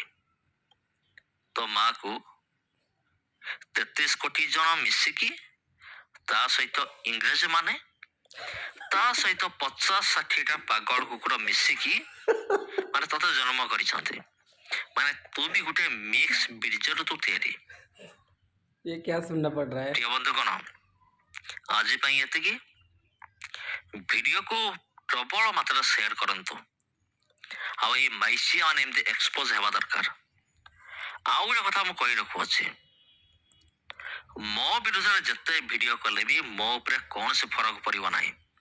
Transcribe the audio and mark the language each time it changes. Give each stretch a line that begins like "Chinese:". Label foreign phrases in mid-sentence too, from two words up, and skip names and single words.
Odia: ତୋ ମାକୁ 33 କୋଟି ଜଣ ମିଶିକି, ତା ସହିତ ଇଂରେଜ ମାନେ, ତା ସହିତ 50-60ଟା ପାଗଳ କୁକୁର ମିଶିକି ମାନେ ତତେ ଜନ୍ମ କରିଛନ୍ତି। ମାନେ ତୁ ବି ଗୋଟେ ମିକ୍ସ ବୀର୍ଯ୍ୟରୁ ତୁ ତିଆରି।
Hindi: ये क्या सुनना पड़ रहा है।
Odia: ପ୍ରିୟ ବନ୍ଧୁ କଣ, ଆଜି ପାଇଁ ଏତିକି। ଭିଡ଼ିଓକୁ ପ୍ରବଳ ମାତ୍ରାରେ ସେୟାର କରନ୍ତୁ। ଆଉ ଏଇ ମାଇଚିଆ ମାନେ ଏମିତି ଏକ୍ସପୋଜ ହେବା ଦରକାର। ଆଉ ଗୋଟେ କଥା ମୁଁ କହି ରଖୁଅଛି, ମୋ ବିରୁଦ୍ଧରେ ଯେତେ ଭିଡ଼ିଓ କଲେ ବି ମୋ ଉପରେ କୌଣସି ଫରକ ପଡ଼ିବ ନାହିଁ।